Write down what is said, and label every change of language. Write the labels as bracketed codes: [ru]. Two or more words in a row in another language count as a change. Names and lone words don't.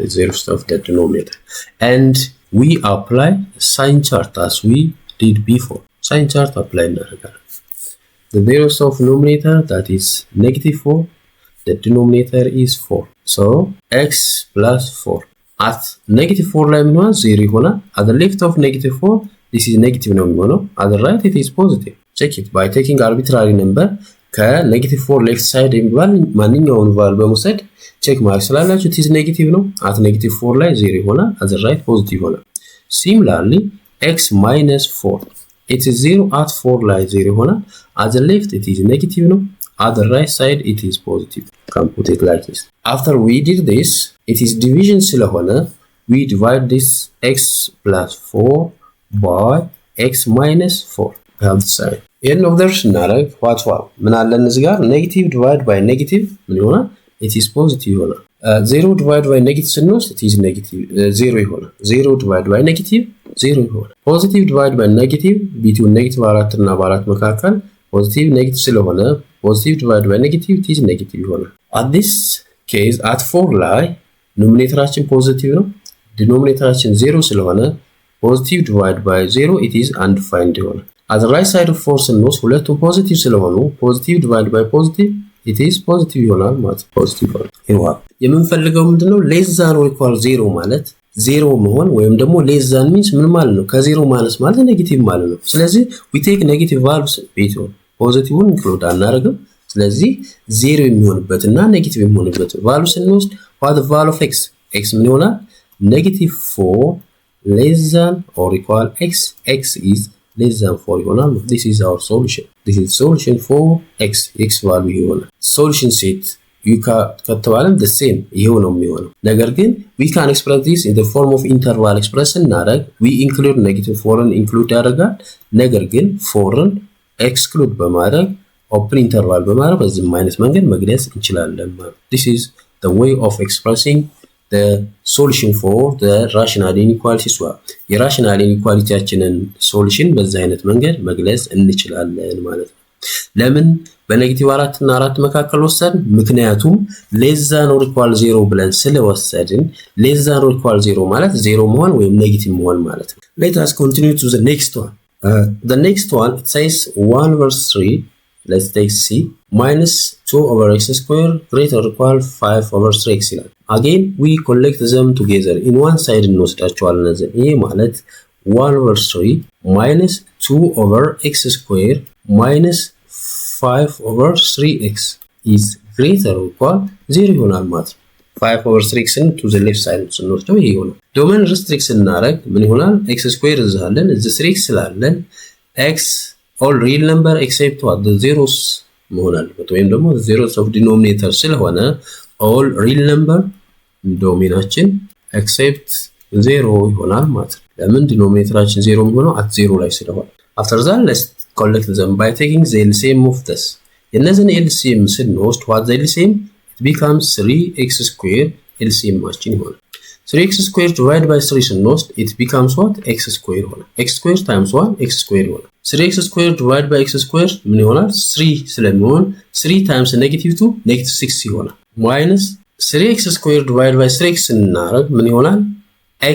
[en] zeros of the denominator and we apply sign chart as we did before sign chart apply እናደርጋለን the zeros of numerator that is -4 the denominator is 4 so x plus 4 at -4 [am] ላይ ምን ሆነ 0 ይሆናል [en] at the left of -4 this is negative ነው የሚሆነው at the right it is positive check it by taking arbitrary number ከ-4 left side [am] የሚባል ማንኛውንም ቫልዩ በመውሰድ ቼክ ማድረግ ስላላችሁ [en] it is negative ነው at -4 [am] ላይ 0 ይሆናል [en] at the right positive ይሆናል similarly x minus 4 it is 0 at 4 ላይ 0 ይሆናል at the left it is negative no at the right side it is positive can put it like this after we did this it is division ስለሆነ we divide this x plus 4 by x minus 4 have the side in observation እናደርግ what [am] ምን አለን እዚህ ጋር [en] negative divide by negative [am] ምን ይሆናል [en] it is positive ይሆናል 0 divide by negative ስንወስድ it is negative 0 ይሆናል 0 divide by negative 0 ይሆናል positive divide by negative between negative 4 እና 4 [am] መካከል positive negative ስለሆነ [en] positive divide by negative it is negative ይሆናል at this case at 4 [am] ላይ numeratorችን positive ነው denominatorችን 0 ስለሆነ [en] positive divide by 0 it is [am] undefined ይሆናል [en] at the right side of 4 [am] ስንወስድ ሁለቱም positive ስለሆኑ [en] positive divide by positive it is positive [am] ይሆናል ማለት positive ይሆናል የምንፈልገው ምንድነው [en] less than or equal 0 [am] ማለት 0 መሆን ወይም ደግሞ less than means ምን ማለት ነው ከ0 ማይነስ ማለት ኔጌቲቭ ማለት ነው ስለዚህ [en] we take negative values [am] ቢሆን ፖዚቲቭን ኢንክሉድ አናደርግም ስለዚህ 0 የሚሆንበትና ኔጌቲቭ የሚሆንበት ቫልዩ ስንወስድ [en] what the value of x [am] ምን ይሆናል [en] -4 less than or equal x is less than 4 ይሆናል this is our solution this is solution for x value ይሆናል solution set you ከተባለም the same ይሄው ነው የሚሆነው ነገር ግን we can express this in the form of interval expression እናደርግ we include -4ን include ያደርጋል [am] ነገር ግን 4ን exclude በማድረግ open interval በማድረግ በዚህ አይነት መንገድ መግለጽ እንችላለን [en] this is the way of expressing the solution for the rational inequalities [am] የrational inequalityያችንን solution በዚህ አይነት መንገድ መግለጽ እንችላለን ማለት ነው ለምን በኔጌቲቭ 4 እና 4 መካከል ወሰድን ምክንያቱም less than [en] or equal 0 [am] ብለን ስለወሰድን [en] less than or equal 0 [am] ማለት 0 መሆን ወይም ኔጌቲቭ መሆን ማለት ነው [en] let us continue to the next one the next one it says 1 verse 3 let's take c minus 2 over x square greater or equal 5 over 3x ይላል again we collect them together in one side [am] እንወስዳቸዋለን እዚህ ይሄ ማለት [en] 1 verse 3 minus 2 over x square minus 5 over 3x is greater or equal 0 [am] ይሆናል ማለት [en] 5 over 3x to the left side ስንወስደው ይሄ ይሆናል domain restrict ስናደርግ ምን ይሆናል x square እዛለን እዚህ 3x ስላለን x all real number except what the zeros መሆን አለበት ወይም ደግሞ the zeros of denominator ስለሆነ all real number domainችን except 0 [am] ይሆናል ማለት ነው። ለምን ዲኖሚኔተራችን 0 የሚሆነው at 0 ላይ ስለሆነ። [en] after that let's collect them by taking the LCM of this [am] የነዚህን LCM ስንወስድ [en] what the LCM it becomes 3x squared LCM ማችን ይሆናል 3x squared divided by 3 ስንወስድ it becomes what x squared ይሆናል x squared times 1 x squared ይሆናል 3x squared divided by x squared ምን ይሆናል [am] 3 ስለሚሆን [en] 3 times negative 2 negative 6 ይሆናል minus 3x squared divided by 3x ስናደርግ ምን ይሆናል x